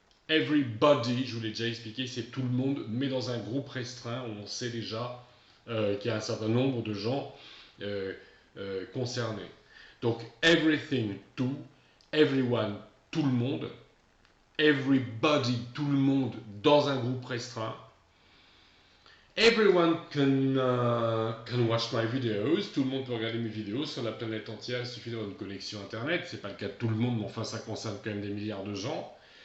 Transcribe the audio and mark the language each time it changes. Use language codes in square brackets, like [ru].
[fr] Everybody, je vous l'ai déjà expliqué, c'est tout le monde, mais dans un groupe restreint où on sait déjà qu'il y a un certain nombre de gens concernés. Donc, everything, tout. Everyone, tout le monde. Everybody, tout le monde, dans un groupe restreint. [en] Everyone can watch my videos. [fr] Tout le monde peut regarder mes vidéos sur la planète entière. Il suffit d'avoir une connexion internet. C'est pas le cas de tout le monde, mais enfin ça concerne quand même des milliards de gens.